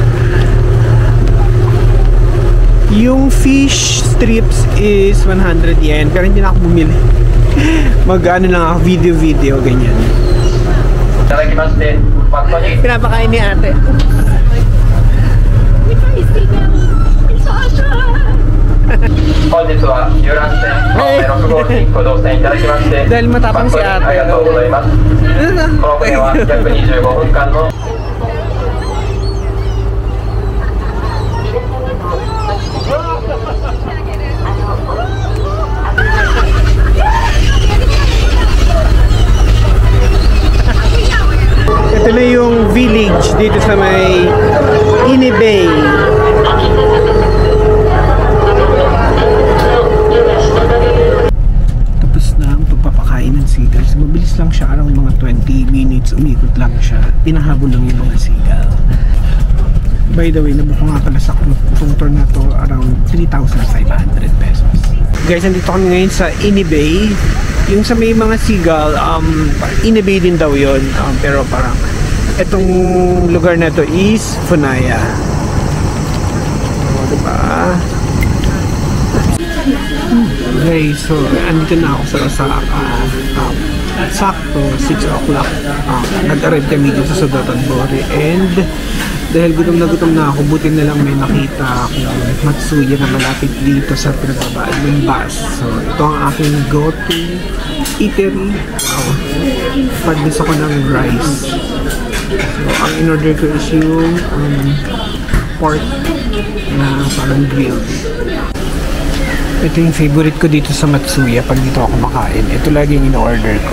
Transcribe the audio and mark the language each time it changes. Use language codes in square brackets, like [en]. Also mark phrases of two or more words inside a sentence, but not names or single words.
[en] Yung fish strips is 100 yen. [tl] Pero hindi na ako bumili. Mag-ano lang ako, video, ganyan. Pinapakain ni ate. [ja] 本日は遊覧船6号機ご乗船いただきまして [tl] Dahil matapang si [ja] あ [tl] ate. [ja] りがとうございます。この船は約25分間の [tl] Ito na yung village dito sa may Inibay. Tapos na ang pagpapakain ng seagulls. Mabilis lang siya, around mga 20 minutes umikot lang siya. Pinahabol lang yung mga seagull. [en] By the way, [tl] nabuko nga pala sa itong tour na to around 3,500 pesos. Guys, nandito kami ngayon sa Inibay. Yung sa may mga seagull, Inibay din daw yun. Pero parang itong lugar na to is Funaya. Diba? Okay, so andito na ako sa Osaka. Sakto 6 o'clock. Nag-arrive kami dito sa Dotonbori, and dahil gutom na ako, buti na lang may nakita akong Matsuya na malapit dito sa pinababaan ng bus. So ito ang aking go-to eatery. Pag-miss ako ng rice. So ang in-order ko is yung pork na parang grilled. Ito yung favorite ko dito sa Matsuya pag dito ako makain. Ito lagi yung in-order ko.